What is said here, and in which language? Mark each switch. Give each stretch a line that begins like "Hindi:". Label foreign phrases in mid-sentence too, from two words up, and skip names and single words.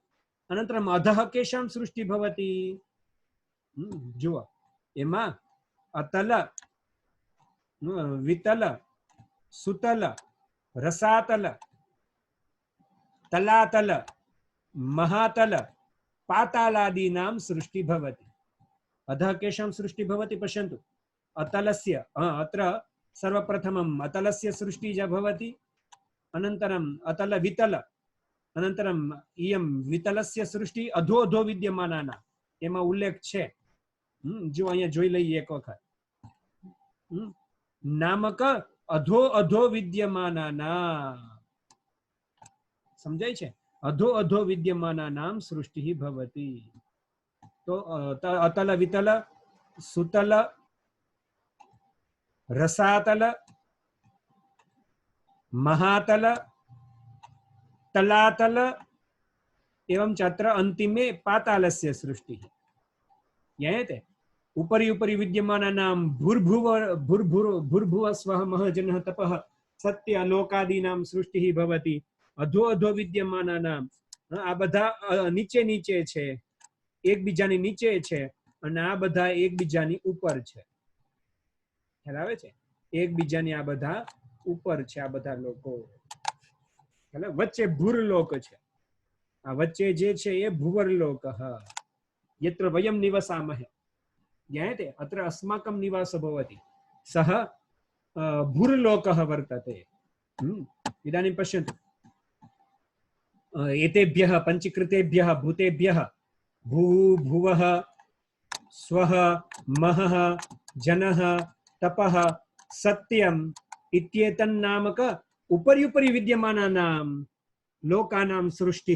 Sanskrit: अनन्तरम् अधः केषां सृष्टि भवति?
Gujarati: જુઓ એમાં
Sanskrit: अतल, वितल, सुतल, रसातल, तलातल, महातल, पातालादीनां सृष्टि भवति। अधः केषां सृष्टि भवति पश्यन्तु। अतलस्य अत्र सर्वप्रथमम् अतलस्य सृष्टिः भवति, अनन्तरम् अतल वितल, अनन्तरम् इयं वितलस्य सृष्टि अधो अधो विद्यमानानां
Gujarati: એમાં ઉલ્લેખ છે। જો અહીંયા જોઈ લઈએ એક વખત। નામક
Sanskrit: अधो अधो विद्यमानाना,
Gujarati: સમજાય છે?
Sanskrit: अधो अधो विद्यमानानां सृष्टि भवति। तो अतल वितल सुतल रसातल महातल तलातल एवं चत्र अंतिमे पातालस्य सृष्टि। ज्ञायते? उपरि उपरि विद्यमानानां भूर्भुवस्वः महजनः तपः सत्य लोकादीनां सृष्टिः भवति। अधो अधो विद्यमानानां
Gujarati: આ બધા નીચે નીચે છે, એકબીજાની નીચે છે, एकबीजानी नीचे छे અને આ બધા એકબીજાની ઉપર છે। ખ્યાલ આવે છે? એકબીજાની આ બધા ઉપર છે, આ બધા લોકો। વચ્ચે ભૂરલોક છે, આ વચ્ચે જે છે એ ભુવરલોકઃ,
Sanskrit: यत्र वयं निवसामहे। ज्ञायते? अत्र अस्माकं निवासो भवति, सः भूर्लोकः वर्तते। इदानीं पश्यन्तु, एतेभ्यः पञ्चीकृतेभ्यः भूतेभ्यः भू भुवः स्वः महः जनः तपः सत्यम् इत्येतन्नामक उपरि उपरि विद्यमानानां लोकानां सृष्टिः।